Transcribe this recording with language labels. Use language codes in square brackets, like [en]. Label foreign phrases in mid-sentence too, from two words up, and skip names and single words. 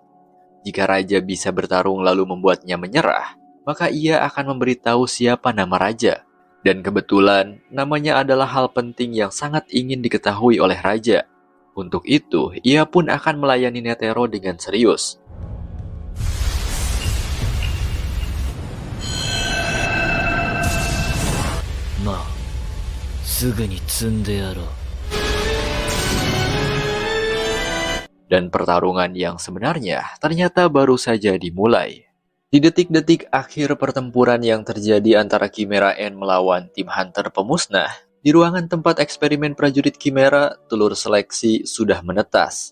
[id] Jika Raja bisa bertarung lalu membuatnya menyerah, maka ia akan memberitahu siapa nama Raja. Dan kebetulan, namanya adalah hal penting yang sangat ingin diketahui oleh Raja. Untuk itu, ia pun akan melayani Netero dengan serius. [ja] Ma, すぐに積んでやろう。 [id] Dan pertarungan yang sebenarnya ternyata baru saja dimulai. Di detik-detik akhir pertempuran yang terjadi antara Chimera Ant melawan tim Hunter pemusnah, di ruangan tempat eksperimen prajurit Chimera, telur seleksi sudah menetas.